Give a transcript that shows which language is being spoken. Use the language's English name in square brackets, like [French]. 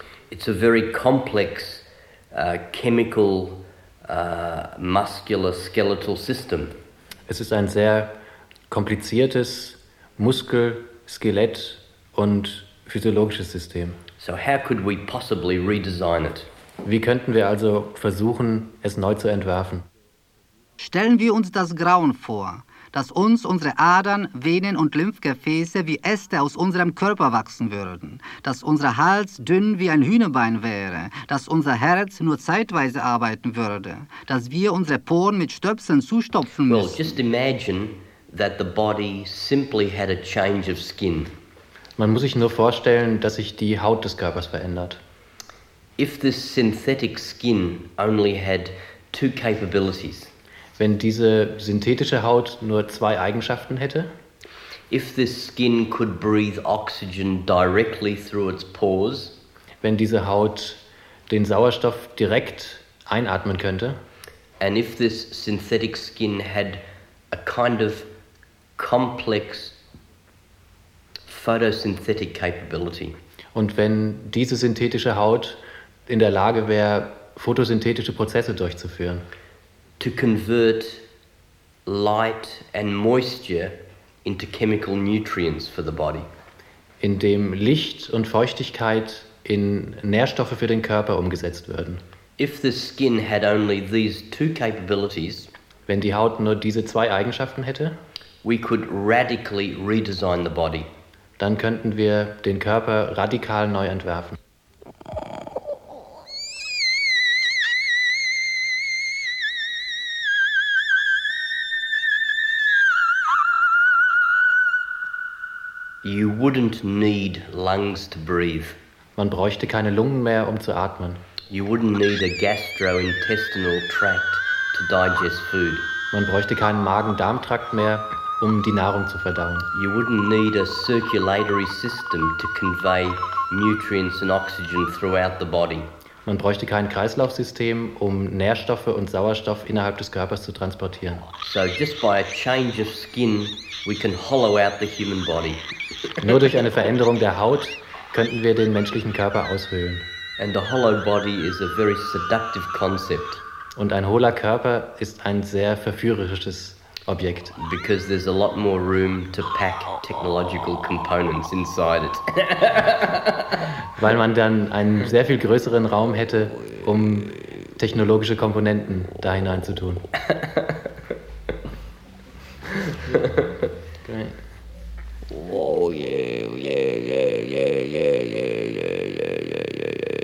[English] It's a very complex chemical muscular skeletal system. [German] Es ist ein sehr kompliziertes Muskel-, Skelett- und physiologisches System. [English] So how could we possibly redesign it? [German] Wie könnten wir also versuchen, es neu zu entwerfen? Stellen wir uns das Grauen vor, dass uns unsere Adern, Venen und Lymphgefäße wie Äste aus unserem Körper wachsen würden, dass unser Hals dünn wie ein Hühnerbein wäre, dass unser Herz nur zeitweise arbeiten würde, dass wir unsere Poren mit Stöpseln zustopfen müssen. [English] Well, just imagine that the body simply had a change of skin. [German] Man muss sich nur vorstellen, dass sich die Haut des Körpers verändert. [English] If this synthetic skin only had two capabilities. [German] Wenn diese synthetische Haut nur zwei Eigenschaften hätte. [English] If this skin could breathe oxygen directly through its pores. [German] Wenn diese Haut den Sauerstoff direkt einatmen könnte. [English] And if this synthetic skin had a kind of complex photosynthetic capability. [German] Und wenn diese synthetische Haut in der Lage wäre, photosynthetische Prozesse durchzuführen. [English] To convert light and moisture into chemical nutrients for the body. [German] Indem Licht und Feuchtigkeit in Nährstoffe für den Körper umgesetzt würden. [English] If the skin had only these two capabilities, [German] wenn die Haut nur diese zwei Eigenschaften hätte, [English] we could radically redesign the body. [German] Dann könnten wir den Körper radikal neu entwerfen. [English] You wouldn't need lungs to breathe. [German] Man bräuchte keine Lungen mehr, um zu atmen. [English] You wouldn't need a gastrointestinal tract to digest food. [German] Man bräuchte keinen Magen-Darm-Trakt mehr, um die Nahrung zu verdauen. [English] You wouldn't need a circulatory system to convey nutrients and oxygen throughout the body. [German] Man bräuchte kein Kreislaufsystem, um Nährstoffe und Sauerstoff innerhalb des Körpers zu transportieren. [English] So just by a change of skin, we can hollow out the human body. [German] Nur durch eine Veränderung der Haut könnten wir den menschlichen Körper aushöhlen. [English] And the hollow body is a very seductive concept. [German] Und ein hohler Körper ist ein sehr verführerisches Objekt. [English] Because there's a lot more room to pack technological components inside it. [German] Weil man dann einen sehr viel größeren Raum hätte, um technologische Komponenten da hineinzutun. [English] Great. Oh yeah, yeah, yeah, yeah, yeah, yeah, yeah, yeah, yeah, yeah, yeah.